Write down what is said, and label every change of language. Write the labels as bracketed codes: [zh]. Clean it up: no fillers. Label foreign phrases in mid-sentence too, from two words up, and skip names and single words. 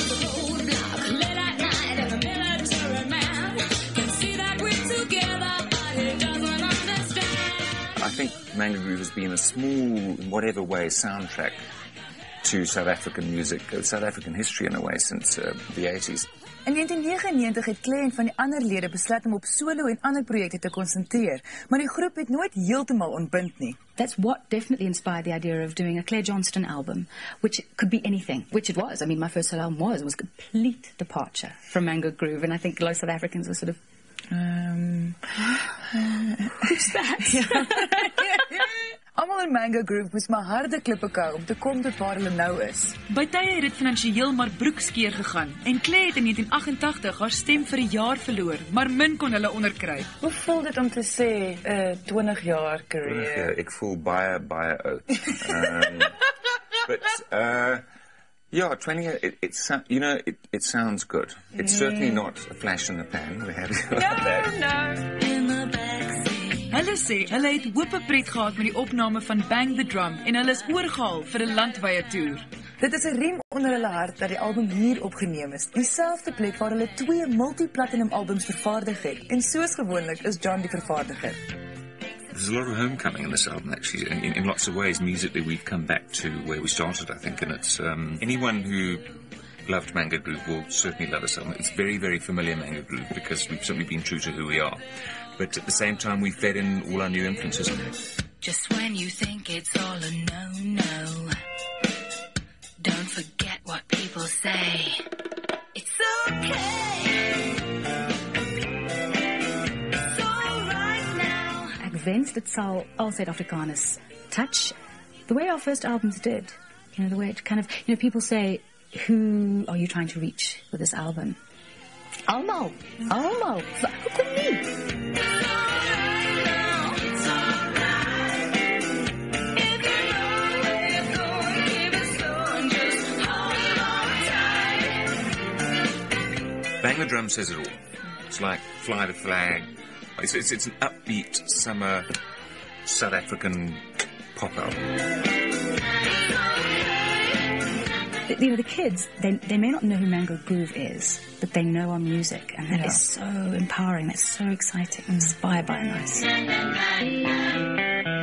[en] I think Mango Groove has been a small, in whatever way, soundtrack to South African music, South African history in a way, since the 80s. [af] In 1999 het Claire en van die ander lede besluit om op solo en ander projekte te konsentreer, maar die groep het nooit heeltemal ontbind nie. [en] That's what definitely inspired the idea of doing a Claire Johnston album, which could be anything, which it was. I mean, my first solo album was a complete departure from Mango Groove, and I think a lot of South Africans were sort of, who's that? [af] Almal in Mango Groove moes maar harde klippe kou om te kom tot waar hulle nou is. By tye het dit finansiëel maar broekskeer gegaan en Claire het in 1988 haar stem vir 'n jaar verloor, maar min kon hulle onderkry. Hoe voel dit om te sê 20 jaar career? Ek voel baie oud. [en] Yeah, 20 years, it sounds good. It's certainly not a flash in the pan. We had [af] Hulle sê hulle het hoop pret gehad met die opname van Bang the Drum en hulle is oorgehaal vir 'n landwye toer. Dit is 'n riem onder hulle hart dat die album hier opgeneem is, dieselfde plek waar hulle 2 multi-platinum albums vervaardig het. En soos gewoonlik is John die vervaardiger. [en] There's a lot of homecoming in this album, actually. In lots of ways, musically, we've come back to where we started, I think. And it's anyone who loved Mango Groove will certainly love this album. It's very, very familiar Mango Groove because we've certainly been true to who we are. But at the same time, we've fed in all our new influences. Just when you think it's all a no-no, don't forget what people say. It's okay. It's all right now. [af] Ek wens dit sal al Suid-Afrikaners [en] touch the way our first albums did. You know, the way it kind of, you know, people say, who are you trying to reach with this album? [af] Almal. Hoekom nie? [en] Bang the Drum says it all. It's like Fly the Flag. It's an upbeat summer South African pop album. You know, the kids, they may not know who Mango Groove is, but they know our music, and that is so empowering, that's so exciting, inspired by nice.